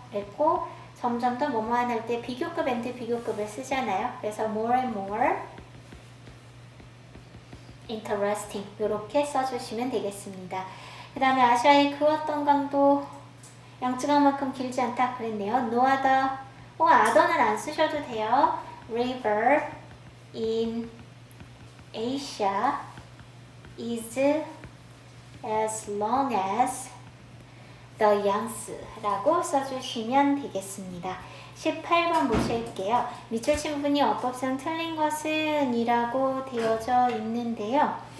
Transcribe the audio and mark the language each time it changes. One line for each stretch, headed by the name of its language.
Korean: 그랬고 점점 더 뭐뭐한 할 때 비교급 and 비교급을 쓰잖아요. 그래서
English: more and more interesting
Korean: 이렇게 써주시면 되겠습니다. 그 다음에 아시아의 그 어떤 강도 양쯔강만큼 길지 않다 그랬네요.
English: No other
Korean: other는 안 쓰셔도 돼요.
English: River in Asia is as long as the Yangtze
Korean: 라고 써주시면 되겠습니다. 18번 보실게요. 밑줄 친 부분이 어법상 틀린 것은 이라고 되어져 있는데요.